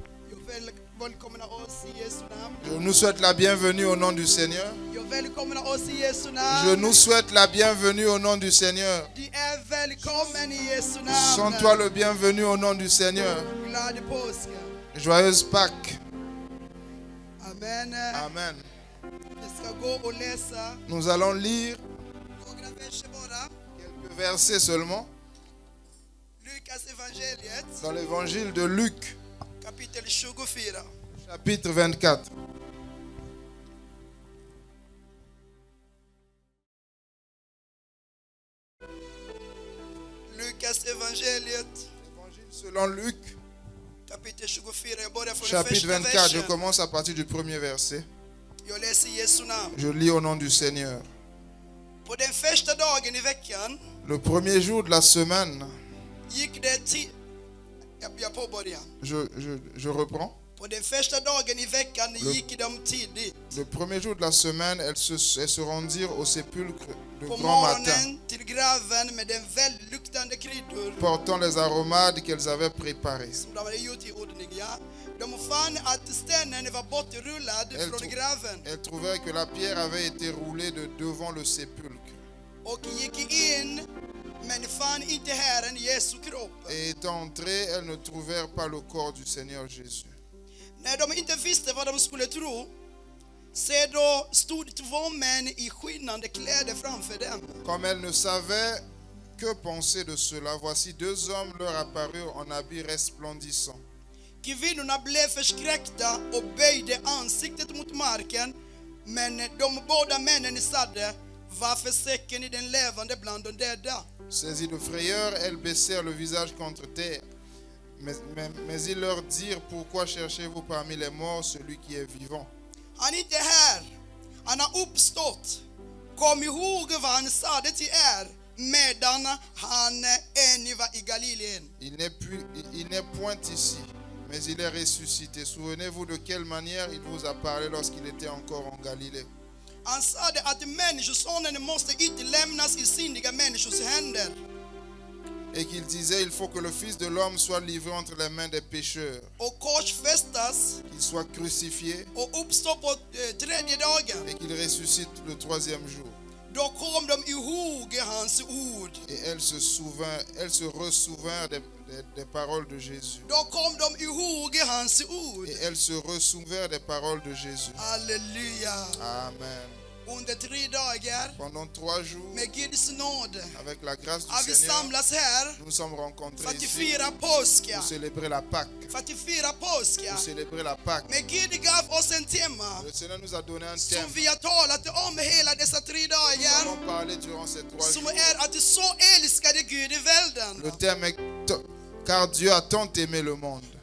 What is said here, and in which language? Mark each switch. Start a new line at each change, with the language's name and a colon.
Swedish: Jag välkomnar oss i Jesu namn.
French: Je nous souhaite la bienvenue au nom du Seigneur.
Swedish: Jag välkomnar oss i Jesu
French: Je
Swedish: namn.
French: nous souhaite la bienvenue au nom du Seigneur.
Swedish: Du är välkommen i Jesu namn.
French: Sens-toi le bienvenu au nom du Seigneur.
Swedish: Glad påsk.
French: Joyeuse Pâques.
Swedish: Amen.
French: Amen.
Swedish: Vi ska gå och läsa
French: Nous allons lire
Swedish: några verser bara.
French: quelques versets seulement
Swedish: Lukas evangeliet
French: dans l'évangile de Luc,
Swedish: kapitel 24.
French: chapitre 24.
Swedish: Lukas evangeliet
French: Évangile selon Luc,
Swedish: kapitel 24. Jag börjar från den
French: chapitre
Swedish: första
French: 24. Je
Swedish: versen.
French: commence à partir du premier verset.
Swedish: Jag läser i Jesu namn.
French: Je lis au nom du Seigneur.
Swedish: På den första dagen i veckan
French: Le premier jour de la semaine,
Swedish: gick det Jag påbörjar.
French: Je reprends.
Swedish: På den första dagen i veckan gick de tidigt.
French: Le premier jour de la semaine, elles se rendirent au sépulcre de
Swedish: På
French: grand matin,
Swedish: morgonen till graven med den välluktande kryddor
French: portant les aromades qu'elles avaient préparées.
Swedish: som de hade gjort i ordning. De fann att stenen var bortrullad från graven
French: Elles trouvèrent que la pierre avait été roulée de devant le sépulcre.
Swedish: och gick in, men fann inte Herren Jesu kropp.
French: Et étant entrées, elles ne trouvèrent pas le corps du Seigneur Jésus.
Swedish: När de inte visste vad de skulle tro, så då stod två män i skinnande kläder framför dem.
French: Comme elles ne savaient que penser de cela, voici deux hommes leur apparurent en habits resplendissants.
Swedish: Kvinnorna blev förskräckta och böjde ansiktet mot marken, men de båda männen sade: varför söker ni den levande bland de döda?
French: Saisies de frayeur, elles baissèrent le visage contre terre. Mais ils leur dirent, pourquoi cherchez-vous parmi les morts celui qui est vivant?
Swedish: Han är inte här, han har uppstått. Kom ihåg vad han sade till er medan han ännu var i Galileen.
French: Il n'est point ici, mais il est ressuscité. Souvenez-vous de quelle manière il vous a parlé lorsqu'il était encore en Galilée.
Swedish: Han sade att människosonen måste inte lämnas i syndiga människors händer.
French: Et qu'il disait, il faut que le Fils de l'homme soit livré entre les mains des pécheurs,
Swedish: Och korsfästas
French: qu'il soit crucifié
Swedish: och uppstå på tredje dagen.
French: et qu'il ressuscite le troisième jour.
Swedish: Då kom de ihåg hans ord.
French: Et elles se ressouvinrent des paroles de Jésus.
Swedish: Då kom de ihåg hans ord.
French: Et elles se ressouvinrent des paroles de Jésus.
Swedish: Halleluja.
French: Amen.
Swedish: Under 3 dagar
French: Pendant 3 jours,
Swedish: med Guds nåd
French: avec la grâce
Swedish: har
French: du
Swedish: vi
French: Seigneur,
Swedish: samlats här
French: nous sommes
Swedish: för
French: rencontrés
Swedish: att
French: ici
Swedish: fira påska.
French: pour célébrer la Pâque.
Swedish: För att fira påska.
French: Pour célébrer la Pâque.
Swedish: Men Gud gav oss en tema
French: Le Seigneur nous a donné un thème.
Swedish: som vi har talat om hela dessa 3
French: Nous
Swedish: dagar.
French: avons parlé durant ces 3
Swedish: Som
French: jours.
Swedish: är att så älskade Gud i världen.
French: Le thème est car Dieu a tant aimé le monde.